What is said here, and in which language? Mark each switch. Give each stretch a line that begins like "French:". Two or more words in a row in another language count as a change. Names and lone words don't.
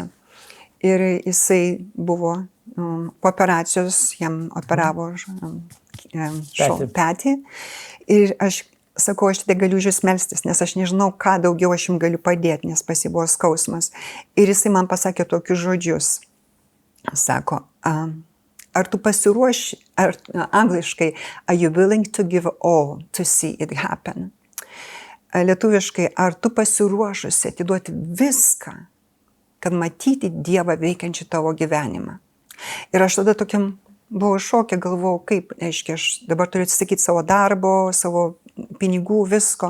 Lithuanian: Ir jisai buvo po operacijos, jam operavo petį. Ir aš sakau, aš tada galiu jūs melstis, nes aš nežinau, ką daugiau aš jums galiu padėti, nes pas jį buvo skausmas. Ir jisai man pasakė tokius žodžius. Sako, ar tu pasiruoši, angliškai,
English: are you willing to give all to see it happen?
Lithuanian: Lietuviškai, ar tu pasiruošusi atiduoti viską, kad matyti Dievą veikiančią tavo gyvenimą? Ir aš tada tokiam buvau šoke, galvojau, kaip, aiškiai, aš dabar turiu atsisakyti savo darbo, savo pinigų, visko.